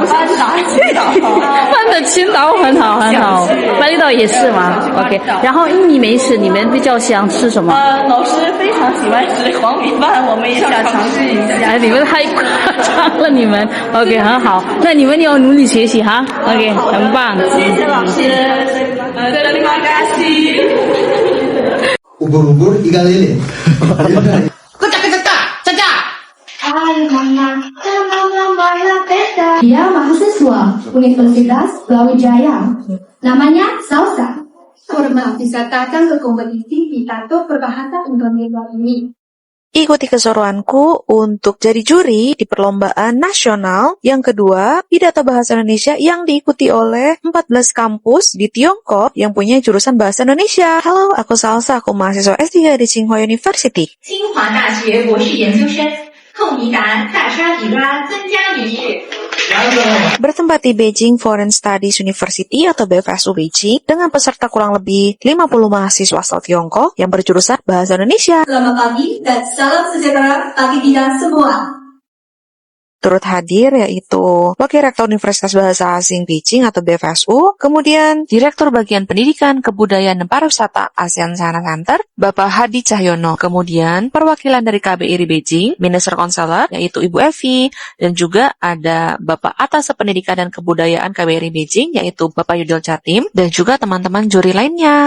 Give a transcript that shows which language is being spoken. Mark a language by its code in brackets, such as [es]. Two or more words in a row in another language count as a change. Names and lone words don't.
[zh] 班的青岛很好，巴厘岛也是吗 ？OK。然后印尼美食你们比较想吃什么？老师非常喜欢吃黄米饭，我们也想尝试一下。你们太夸张了，你们 OK 很好，那你们要努力学习哈 ，OK 很棒。谢谢老师 ， [id] terima kasih。 Ubur-ubur ikan lele. Dia mahasiswa Universitas Brawijaya. Namanya Salsa. Hormat bisa datang ke kompetisi pidato berbahasa Indonesia ini. Ikuti keseruanku untuk jadi juri di perlombaan nasional yang kedua, pidato bahasa Indonesia yang diikuti oleh 14 kampus di Tiongkok yang punya jurusan bahasa Indonesia. Halo, aku Salsa, aku mahasiswa S3 di Tsinghua University. [zh] 清华大学博士研究生，寇尼达大沙比拉增加女士。 [id] Bertempat di Beijing Foreign Studies University atau BFSU Beijing dengan peserta kurang lebih 50 mahasiswa asal Tiongkok yang berjurusan bahasa Indonesia. Selamat pagi dan salam sejahtera bagi kita semua. Turut hadir yaitu Wakil Rektor Universitas Bahasa Asing Beijing atau BFSU, kemudian Direktur Bagian Pendidikan, Kebudayaan dan Pariwisata ASEAN China Center, Bapak Hadi Cahyono, kemudian perwakilan dari KBRI Beijing, Minister Counselor yaitu Ibu Evi, dan juga ada Bapak Atas Pendidikan dan Kebudayaan KBRI Beijing yaitu Bapak Yudil Jatim, dan juga teman-teman juri lainnya.